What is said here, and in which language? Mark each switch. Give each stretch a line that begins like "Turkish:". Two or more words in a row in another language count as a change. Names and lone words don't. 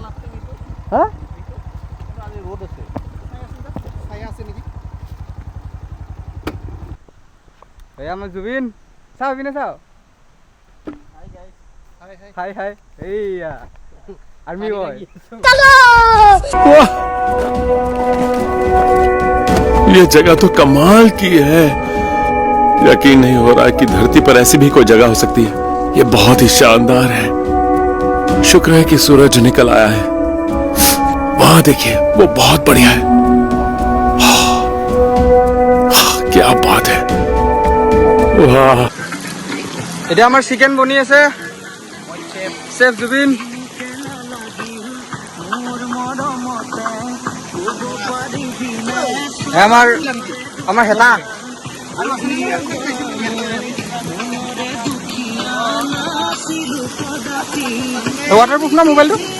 Assamese: হা এয়া আমাৰ জুবিন, চাওঁ পিনে চাওঁ। হাই হাই, এইয়া আৰ্মি বয়।
Hindi: ये जगह तो कमाल की है। यकीन नहीं हो रहा कि धरती पर ऐसी भी कोई जगह हो सकती है। ये बहुत ही शानदार है। शुक्र है कि सूरज निकल आया है। वहां देखिए, वो बहुत बढ़िया है। क्या बात है। वाह,
Assamese: এতিয়া আমাৰ চিকেন বনি আছে। চেফ জুবিন। আমাৰ হেতা ৱাটাৰপ্ৰুফ না মোবাইলটো?